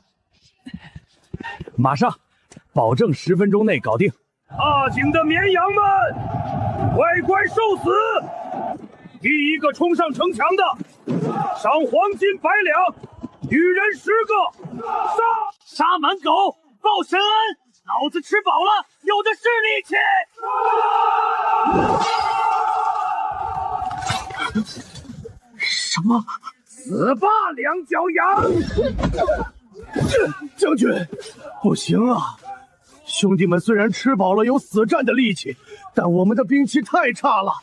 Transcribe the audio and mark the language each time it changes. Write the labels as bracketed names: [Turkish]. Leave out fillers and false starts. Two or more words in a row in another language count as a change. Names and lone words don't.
[Chinese] 馬上，保證10分鐘內搞定。大景的綿羊們，乖乖受死！第一個衝上城牆的，賞黃金100兩，女人10個，殺滿狗，報神恩。老子吃飽了，有的是力氣。什麼？死吧，两脚羊！将軍，不行啊！兄弟們雖然吃飽了有死戰的力氣，但我們的兵器太差了。